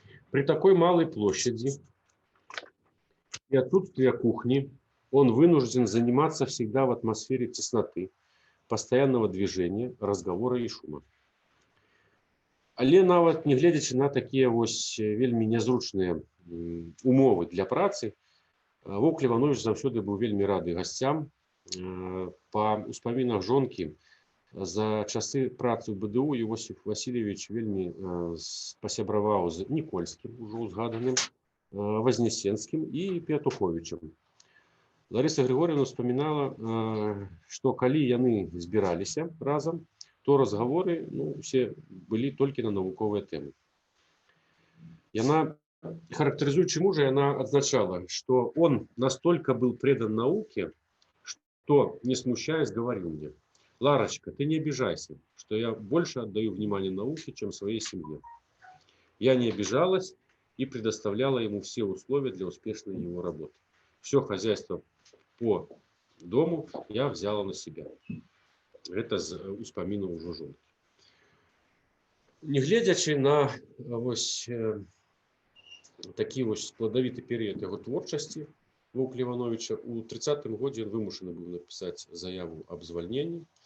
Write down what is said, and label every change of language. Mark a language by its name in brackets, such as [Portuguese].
[Russian] При такой малой площади и отсутствия кухни он вынужден заниматься всегда в атмосфере тесноты, постоянного движения, разговора и шума. [Belarusian] Але нават не гледзячы на такія вось вельмі нязручныя умовы для працы, Воўк Ліванович заўсёды быў вельмі рады гасцям. Па успамінах жонкі, за часы працы ў БДУ Іосиф Васильевич вельмі пасябраваў з Нікольскім, ужо узгаданым, Вознесенскім і Петуховичем. [Russian] Лариса Григорьевна вспоминала, что [Belarusian] калі яны збіраліся разом, то [Russian] разговоры, ну, все были только на науковые темы. Она, характеризуючи мужа, она отзначала, что он настолько был предан науке, что, не смущаясь, говорил мне: «Ларочка, ты не обижайся, что я больше отдаю внимание науке, чем своей семье». Я не обижалась и предоставляла ему все условия для успешной его работы. Все хозяйство по дому я взяла на себя. [Belarusian] Это з успамінаў ужо жонкі. Не гледзячы на вось такі вось складавіты перыяд яго творчасці Воўка Лівановіча, у 30-м годзе ён вымушаны быў напісаць заяву аб звальненні.